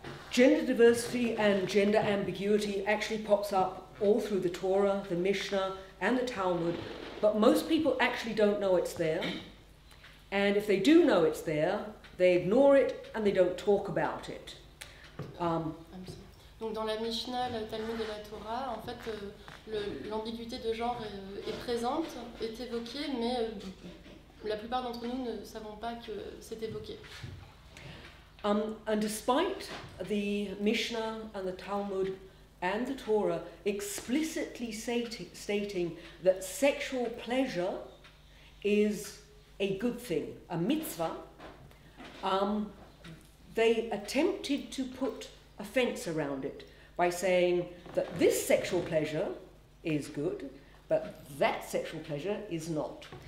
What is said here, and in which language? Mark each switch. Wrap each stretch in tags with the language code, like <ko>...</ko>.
<en>Gender diversity and gender ambiguity actually pops up all through the Torah, the Mishnah, and the Talmud, but most people actually don't know it's there. And if they do know it's there, they ignore it and they don't talk about it.</en> <fr>Donc dans la Mishnah, le Talmud et la Torah, en fait, l'ambiguïté de genre est présente, est évoquée, mais la plupart d'entre nous ne savons pas que c'est évoqué.</fr> <en>And despite the Mishnah and the Talmud and the Torah explicitly stating that sexual pleasure is a good thing, a mitzvah, they attempted to put a fence around it by saying that this sexual pleasure is good, but that sexual pleasure is not.</en>